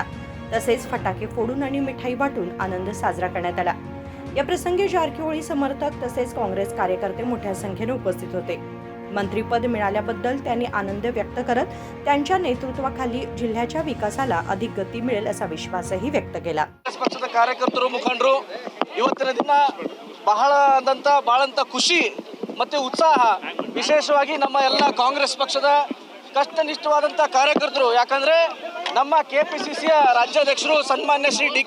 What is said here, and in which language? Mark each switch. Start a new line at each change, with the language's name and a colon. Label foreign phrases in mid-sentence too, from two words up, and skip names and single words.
Marathi: तसेच फटाके फोडून आणि मिठाई वाटून आनंद साजरा करण्यात आला. या प्रसंगी जारकिहोळी समर्थक तसेच काँग्रेस कार्यकर्ते मोठ्या संख्येने उपस्थित होते. मंत्रीपद मिळाल्याबद्दल त्यांनी आनंद व्यक्त करत त्यांच्या नेतृत्वाखाली जिल्ह्याच्या विकासाला अधिक गती मिळेल असा विश्वासही व्यक्त केला.
Kannada: ಪಕ್ಷದ ಕಾರ್ಯಕರ್ತರು ಮುಖಂಡರು ಇವತ್ತಿನ ದಿನ ಬಹಳಂತ ಖುಷಿ ಮತ್ತೆ ಉತ್ಸಾಹ, ವಿಶೇಷವಾಗಿ ನಮ್ಮ ಎಲ್ಲ ಕಾಂಗ್ರೆಸ್ ಪಕ್ಷದ ಕಷ್ಟನಿಷ್ಠವಾದಂಥ ಕಾರ್ಯಕರ್ತರು. ಯಾಕಂದ್ರೆ ನಮ್ಮ ಕೆಪಿಸಿಸಿಯ ರಾಜ್ಯಾಧ್ಯಕ್ಷರು ಸನ್ಮಾನ್ಯ ಶ್ರೀ ಡಿ.ಕೆ.